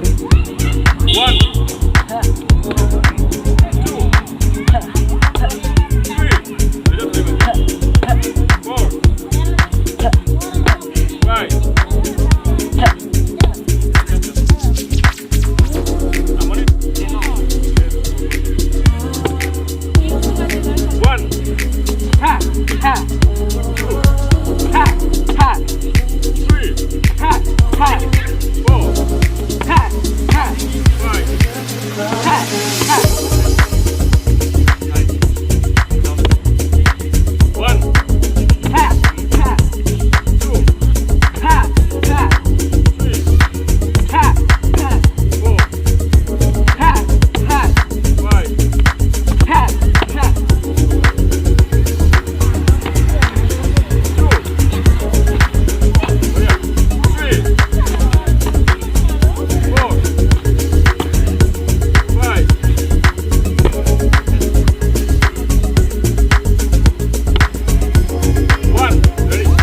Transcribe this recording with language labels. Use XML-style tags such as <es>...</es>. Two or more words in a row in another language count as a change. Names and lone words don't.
<en>One, two, three, four, five. One, ha ha ha ha three, ha ha four, ha ha five. ha ha One, ha ha two, ha ha three, ha ha four, ha ha five. ha ha Two. Oh yeah. Three. Four. Five. One. Ready.</en>